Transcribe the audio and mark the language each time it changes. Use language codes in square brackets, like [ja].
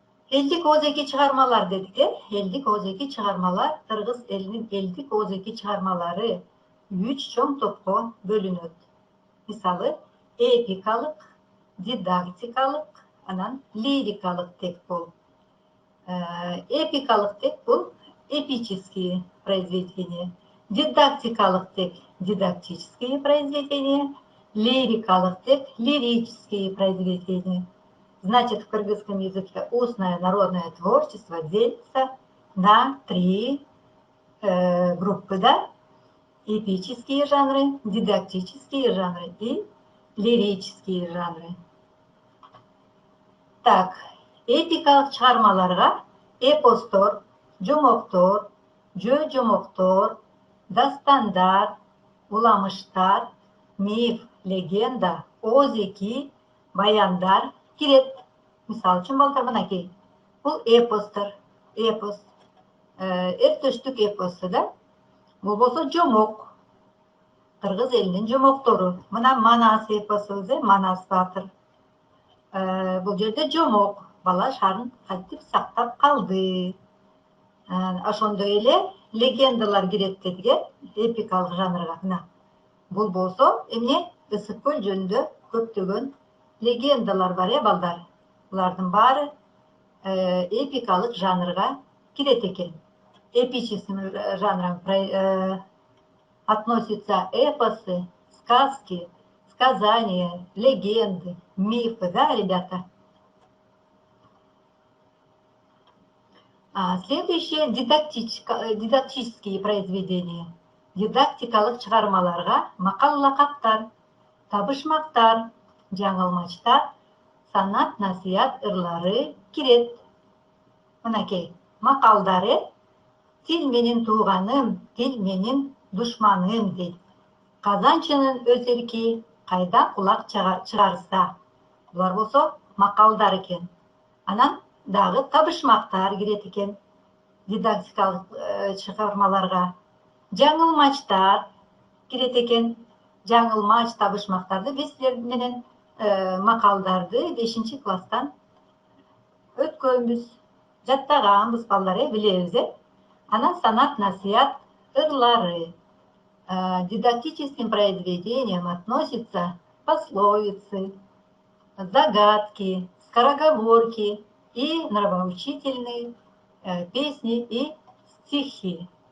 [ky] Элдик оозеки чыгармалар дедик, элдик оозеки чыгармалар кыргыз элинин элдик оозеки чыгармалары 3 чоң топко бөлүнөт. Мисалы, эпикалык, дидактикалык, анан лирикалык тек бул. Эпикалык тек бул [ru] эпические произведения, [ky] дидактикалык тек [ru] дидактические произведения, [ky] лирикалык тек [ru] лирические произведения. Значит, в кыргызском языке устное народное творчество делится на 3 группы, да? Эпические жанры, дидактические жанры и лирические жанры. [ky] Так, эпикалык чыгармаларга эпостор, жомоктор, жөө жомоктор, дастандар, уламыштар, миф, легенда, оозеки, баяндар кирет. Мисалы үчүн балдар, мынакей, бул эпостор, эпос, эртөштүк эпосу, да? Бул болсо жомок, кыргыз элинин жомоктору. Мына Манас эпосу, Манас баатыр. Бул жерде жомок, бала шарын кантип сактап калды. Ошондой эле легендалар кирет дедик, эпикалык жанрга. Мына бул болсо эмне, Ысык көл жөнүндө көптөгөн легендалар бар, балдар. Булардын баары эпикалык жанрга кирет экен. [ru] Эпическим жанрам относятся эпосы, сказки, сказания, легенды, мифы, да, ребята? Следующее дидактические произведения. [ky] Дидактикалык чыгармаларга макал-лакаттар, табышмактар, жаңылмачтар, санат насыят ырлары кирет. Мынакей, макалдары: тил менин тууганым, тил менин душманым дейт. Казанчынын өз эрки кайда кулак чыгарса. Булар болсо макалдар экен. Анан дагы табышмактар кирет экен дидактикалык чыгармаларга. Жаңылмачтар кирет экен. Жаңылмач, табышмактарды биз силер менен макалдарды 5-класстан өткөнбүз, жаттаганбыз балдар, билебиз. Анан санат насият ырлары. [ru] Дидактическим произведениям относятся пословицы, загадки, скороговорки и нравоучительные песни и стихи.